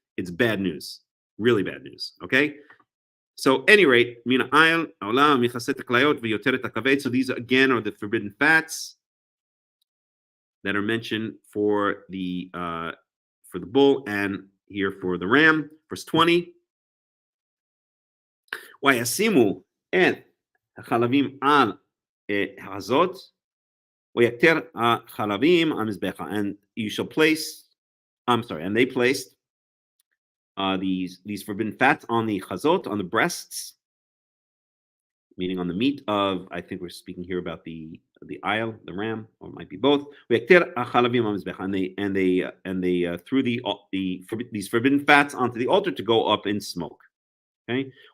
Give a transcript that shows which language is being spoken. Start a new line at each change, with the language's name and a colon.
English: It's bad news, really bad news. Okay, so any rate, so these again are the forbidden fats that are mentioned for the bull and here for the ram. Verse 20.
Hebrew: וישימו את החלבים על הזאת, ויקטר החלבים על מזבחה.
English: And you shall place, and they placed these forbidden fats on the chazot, on the breasts, meaning on the meat of, I think we're speaking here about the ayil, the ram, or it might be both. And they threw these forbidden fats onto the altar to go up in smoke. Okay.